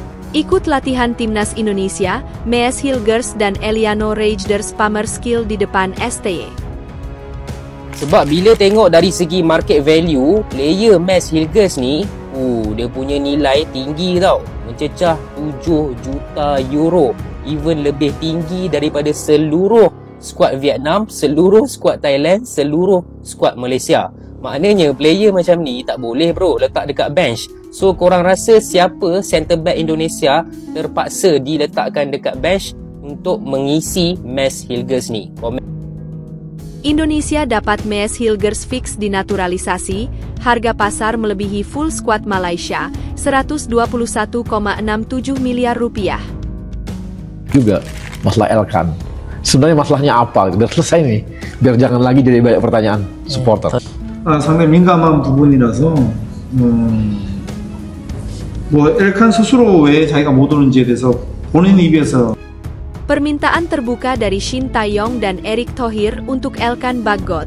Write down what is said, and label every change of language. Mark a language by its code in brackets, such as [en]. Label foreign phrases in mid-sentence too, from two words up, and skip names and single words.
[id] Ikut latihan timnas Indonesia, Mees Hilgers dan Eliano Reijnders pamer skill di depan STY. [ms] Sebab bila tengok dari segi [en] market value, [ms] player Mees Hilgers ni, dia punya nilai tinggi tau. Mencecah 7 juta euro. Even lebih tinggi daripada seluruh skuad Vietnam, seluruh skuad Thailand, seluruh skuad Malaysia. Maknanya player macam ni tak boleh bro letak dekat bench. So korang rasa siapa [en] centre back [ms] Indonesia terpaksa diletakkan dekat bench untuk mengisi Mees Hilgers ni? [id] Indonesia dapat Mees Hilgers fix dinaturalisasi, harga pasar melebihi full squad Malaysia, 121,67 miliar rupiah. Juga masalah Elkan. Sebenarnya masalahnya apa? Biar selesai nih, biar jangan lagi jadi banyak pertanyaan supporter. [ko] 상당히 민감한 부분이라서 뭐 엘칸 스스로 왜 자기가 못 오는지에 대해서 본인 입에서 [id] Permintaan terbuka dari Shin Tae-yong dan Erick Thohir untuk Elkan Bagot.